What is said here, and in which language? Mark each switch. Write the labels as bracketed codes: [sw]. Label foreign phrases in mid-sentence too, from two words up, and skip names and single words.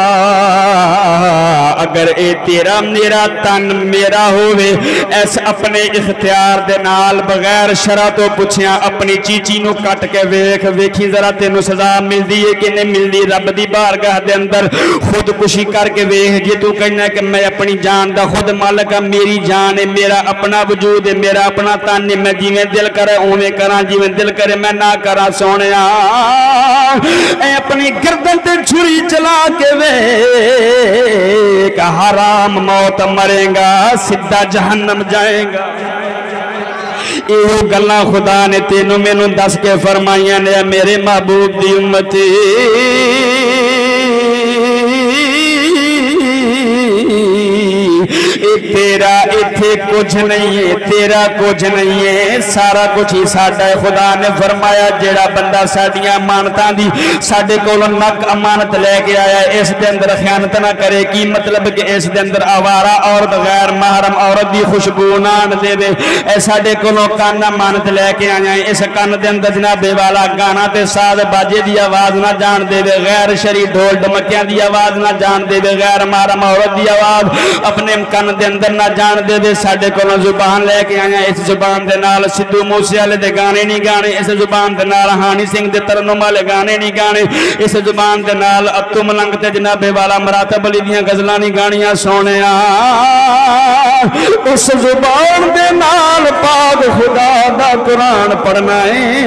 [pa] اگر اے تیرا میرا تن میرا ہوئے ایس اپنے اختیار دے نال بغیر شرع تو پوچھیاں اپنی چیچی نو کٹ کے ویکھی ذرا تینو سزا مل دی ہے کہ نہیں مل دی؟ رب دی بارگاہ دے اندر خودکشی کر کے ویکھ جی تو کہنا ہے کہ میں اپنی جان دا خود مالک ہاں، میری جان ہے، میرا اپنا وجود ہے، میرا اپنا تن ہے، میں جیویں دل کرے اوویں کراں، جیویں دل کرے میں نہ کراں سونیا۔ اے اپنی گردن تے چھری چلا کے ویکھ حرام موت مرے گا، سیدھا جہنم جائے گا۔ یہ گلاں خدا نے تینوں مینوں دس کے فرمائیاں نے میرے محبوب دی امتی۔ تیرا ایتھے کچھ نہیں ہے، تیرا کچھ نہیں ہے، سارا کچھ ہی ساڈا ہے۔ خدا نے فرمایا جیڑا بندہ ساڈیاں امانتاں دی ساڈے کولوں نک امانت لے کے آیا اس دے اندر خیانت نہ کرے، کی مطلب کہ اس دے اندر آوارہ عورت غیر محرم عورت دی خوشبو نہ دے دے۔ اے ساڈے کولوں کان امانت لے کے آیا اس کان دے اندر جناب والا گانا تے ساز باجے دی آواز نہ جان دے، غیر شرعی ڈھول ڈمکیاں دی آواز نہ جان دے، غیر محرم عورت دی آواز اپنے کان دے اندر نہ جان دے، ساڈے کولوں زبان لیکے آیا، اس زبان دے نال سدھو موسے والے دے گانے نہیں گانے، اس زبان دے نال ہانی سنگھ دے ترنم والے گانے نہیں گانے، اس زبان دے نال اتو ملنگ تے جنابے والا مراتب علی دیاں غزلاں نہیں گانیاں سونیا. اس زبان دے نال پاک خدا دا قرآن پڑھنا ہے.